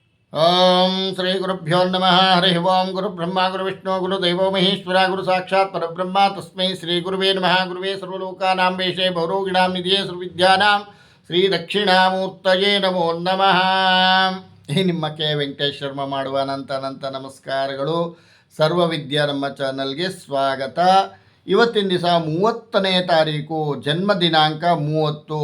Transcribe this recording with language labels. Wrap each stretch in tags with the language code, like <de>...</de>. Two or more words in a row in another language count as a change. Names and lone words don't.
<sa>ಓಂ ಶ್ರೀ ಗುರುಭ್ಯೋ ನಮಃ. ಹರಿ ಓಂ. ಗುರು ಬ್ರಹ್ಮ ಗುರು ವಿಷ್ಣು ಗುರು ದೈವೋ ಮಹೇಶ್ವರ ಗುರು ಸಾಕ್ಷಾತ್ ಪರಬ್ರಹ್ಮ ತಸ್ಮೈ ಶ್ರೀ ಗುರುವೇ ನಮಃ. ಗುರುವೇ ಸರ್ವಲೋಕಾನಾಂ ವೇಷೇ ಭೌರೋಗಿಣಾಂ ನಿಧಿಯೇ ಸರ್ವವಿದ್ಯಾನಾಂ ಶ್ರೀ ದಕ್ಷಿಣಾಮೂರ್ತಯೇ ನಮೋ ನಮಃ.</sa> <kn>ಈ ನಿಮ್ಮ ಕೆ ವೆಂಕಟೇಶ್ ಶರ್ಮ ಮಾಡುವ ಅನಂತ ನಮಸ್ಕಾರಗಳು. ಸರ್ವವಿದ್ಯಾ ನಮ್ಮ ಚಾನಲ್ಗೆ ಸ್ವಾಗತ. ಇವತ್ತಿನ ದಿವಸ 30ನೇ ತಾರೀಕು, ಜನ್ಮ ದಿನಾಂಕ 30.</kn>